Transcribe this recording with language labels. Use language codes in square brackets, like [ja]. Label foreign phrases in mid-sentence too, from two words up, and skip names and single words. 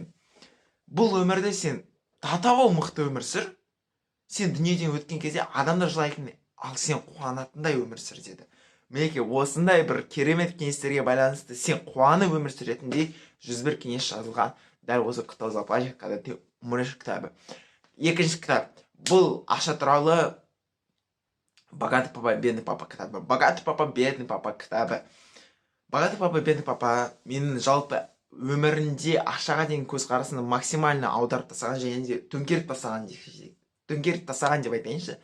[kk] Бұл өмірде сен татау мықты өмір сүр. Сен дүниеден өткен кезде адамдар жылайтын, ал сен қуанатындай өмір сүр деді. Мінекей осындай бір керемет кеңестерге байланысты сен қуанып өмір сүретіндей 101 кеңес жазылған дәл осы «Кто заплачет, когда ты умрешь» кітабы. Екінші кітап. Бұл ақша туралы «Богатый папа, бедный папа» кітабы. «Богатый папа, бедный папа» кітабы. «Богатый папа, бедный папа» менің жалпы өмірінде ақшаға деген көзқарасını максимально аударып тастаған, және де төңкеріп тастаған деп айтайыншы.